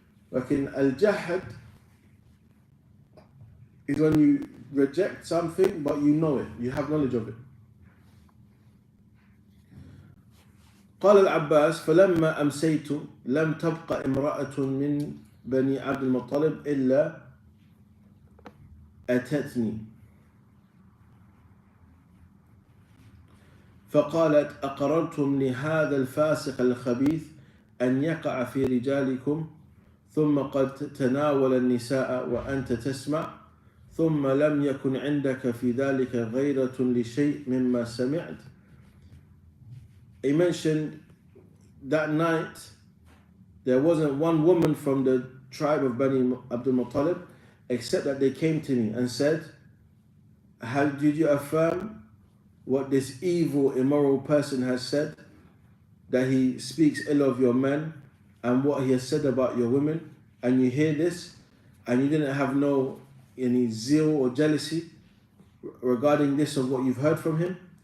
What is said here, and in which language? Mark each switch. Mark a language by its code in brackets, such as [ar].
[en] Like in al-jahad is when you reject something, but you know it, you have knowledge of it. [ar] قال العباس فلما أمسيت لم تبق امرأة من بني عبد المطلب إلا أتتني فقالت أقررتم لهذا الفاسق الخبيث أن يقع في رجالكم ثم قد تناول النساء وأنت تسمع ثم لم يكن عندك في ذلك غيرة لشيء مما سمعت. [en] He mentioned that night there wasn't one woman from the tribe of Bani Abdul Muttalib except that they came to me and said, how did you affirm what this evil, immoral person has said, that he speaks ill of your men and what he has said about your women, and you hear this and you didn't have any zeal or jealousy regarding this of what you've heard from him?